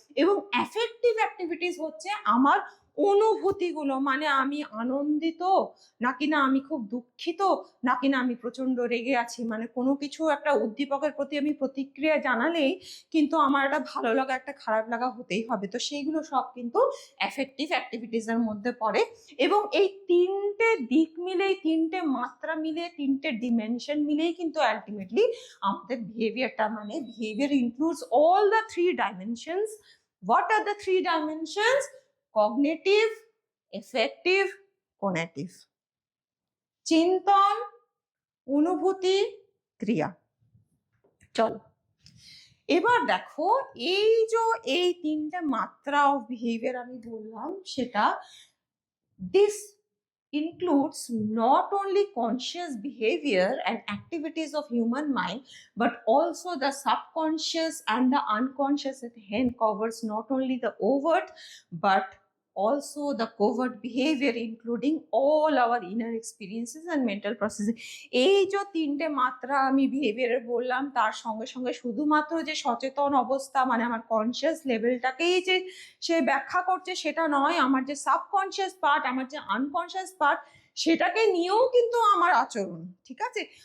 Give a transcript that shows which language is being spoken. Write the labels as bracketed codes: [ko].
[bn] এবং affective activities হচ্ছে আমার অনুভূতিগুলো, মানে আমি আনন্দিত নাকি না আমি খুব দুঃখিত নাকি না আমি প্রচন্ড রেগে আছি, মানে কোনো কিছু একটা উদ্দীপকের প্রতি আমি প্রতিক্রিয়া জানালেই কিন্তু আমার একটা ভালো লাগা একটা খারাপ লাগা হতেই হবে। তো সেইগুলো সব কিন্তু অ্যাফেক্টিভ অ্যাক্টিভিটিস এর মধ্যে পড়ে। এবং এই 3টে দিক মিলেই, 3টে মাত্রা মিলে, 3টে ডিমেনশন মিলেই কিন্তু আলটিমেটলি আমাদের বিহেভিয়ারটা, মানে [en] Behaviour includes all the 3 dimensions. What are the 3 dimensions? Cognitive, affective, conative. [bn] চিন্তন, অনুভূতি, ক্রিয়া। চলো এবার দেখো, এই যে এই 3টে মাত্রা অফ বিহেভিয়ার আমি বললাম, সেটা [en] this includes not only conscious behavior and activities of human mind, but also the subconscious and the unconscious. It hence covers not only the overt but also the covert behavior, including all our inner experiences and mental processing. [bn] এই যে 3টে মাত্রা আমি বিহেভিয়ারের বললাম, তার সঙ্গে সঙ্গে শুধুমাত্র যে সচেতন অবস্থা মানে আমার কনসিয়াস লেভেলটাকেই যে সে ব্যাখ্যা করছে সেটা নয়, আমার যে সাবকনসিয়াস পার্ট, আমার যে আনকনসিয়াস পার্ট, সেটাকে নিয়েও কিন্তু আমার আচরণ, ঠিক আছে?